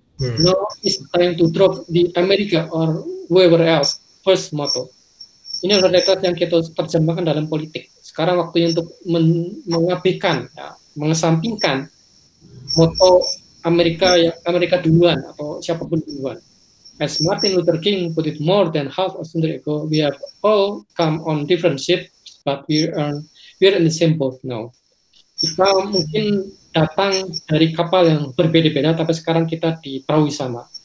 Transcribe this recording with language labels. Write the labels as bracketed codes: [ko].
[en] No, it's time to drop the America or whoever else first motto. [id] Ini adalah realitas yang kita terjemahkan dalam politik. Sekarang waktunya untuk mengabaikan, ya, mengesampingkan motto Amerika duluan atau siapapun duluan. [en] As Martin Luther King put it more than half a century ago, we have all come on different ships, but we are in the same boat now. [id] Kita mungkin datang dari kapal yang berbeda-beda, tapi sekarang kita di perahu sama.